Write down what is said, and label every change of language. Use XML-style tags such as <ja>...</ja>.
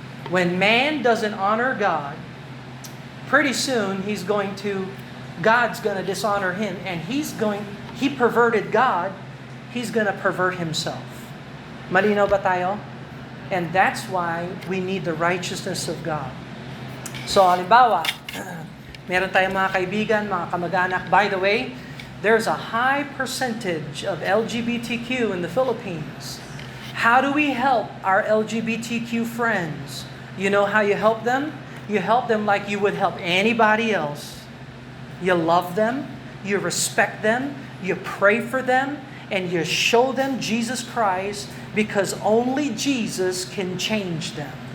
<en>When man doesn't honor God, pretty soon God's going to dishonor him, and he perverted God, he's going to pervert himself.</en> <tl>Malinaw ba tayo?</tl> <en>And that's why we need the righteousness of God. So, halimbawa,</en> <tl>Meron tayong mga kaibigan, mga kamag-anak.</tl> <en>By the way, there's a high percentage of LGBTQ in the Philippines. How do we help our LGBTQ friends? You know how you help them? You help them like you would help anybody else. You love them, you respect them, you pray for them, and you show them Jesus Christ because only Jesus can change them.</en>